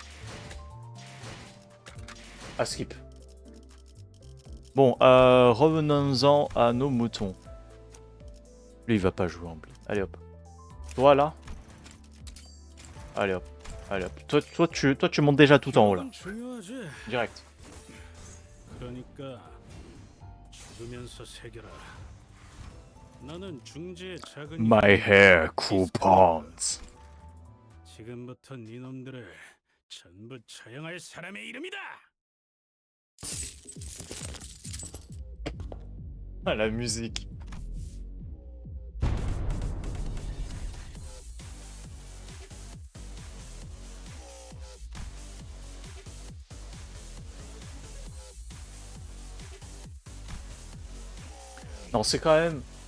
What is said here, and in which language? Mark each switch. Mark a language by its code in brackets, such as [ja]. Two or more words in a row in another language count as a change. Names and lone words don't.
[fr] Ah, skip. Bon, revenons-en à nos moutons. Lui, il va pas jouer en blé. Allez hop. Toi là. Allez hop. Allez hop. Toi, tu montes déjà tout en haut là. Direct. [en] My hair coupons. [ko] 지금부터 네 놈들을 전부 처형할 사람의 이름이다. [fr] Ah, la musique. Non, c'est quand même...